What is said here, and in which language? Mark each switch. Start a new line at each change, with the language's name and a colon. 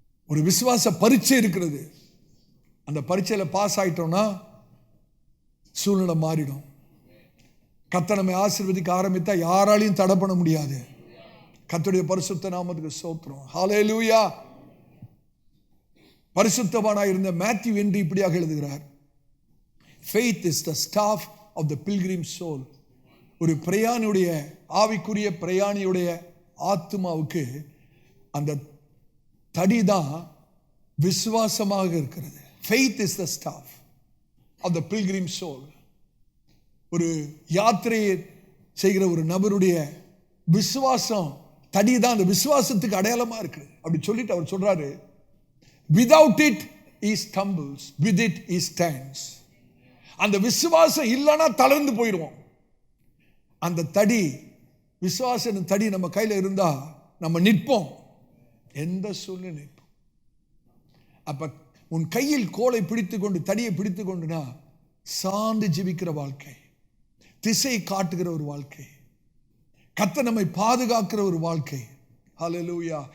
Tamil: ஒரு விசுவாச பரீட்சை இருக்கிறது. அந்த பரீட்சையில பாஸ் ஆயிட்டோம்னா சூழ்நிலை மாறிடும். கர்த்தர் நம்மை ஆசீர்வதிக்க ஆரம்பித்தா யாராலையும் தடை பண்ண முடியாது. கர்த்தருடைய பரிசுத்த நாமத்துக்கு ஸ்தோத்திரம். ஹல்லேலூயா. பரிசுத்தவானாய் இருந்த மேத்யூ என்று இப்படியாக எழுதுகிறார்,
English: faith is the staff of the pilgrim soul.
Tamil: ஒரு பிரயாணியுடைய, ஆவிக்குரிய பிரயாணியுடைய ஆத்மாவுக்கு அந்த தடிதான் விசுவாசமாக இருக்கிறது.
English: faith is the staff of the pilgrim soul.
Tamil: ஒரு யாத்திரையை செய்கிற ஒரு நபருடைய விசுவாசம் தடி தான் அந்த விசுவாசத்துக்கு அடையாளமா இருக்கு. அப்படி சொல்லிட்டு அவர் சொல்றாரு,
English: without it he stumbles, with it he stands.
Tamil: அந்த விசுவாசம் இல்லைன்னா தளர்ந்து போயிடுவோம். அந்த தடி, விசுவாச தடி நம்ம கையில் இருந்தா நம்ம நிற்போம், எந்த சூழ்நிலை நிற்போம். அப்ப உன் கையில் கோலை பிடித்து கொண்டு, தடியை பிடித்து கொண்டுனா சார்ந்து ஜீவிக்கிற வாழ்க்கை, திசை காட்டுகிற ஒரு வாழ்க்கை, கர்த்தர் நம்மை பாதுகாக்கிற ஒரு வாழ்க்கை. ஹல்லேலூயா.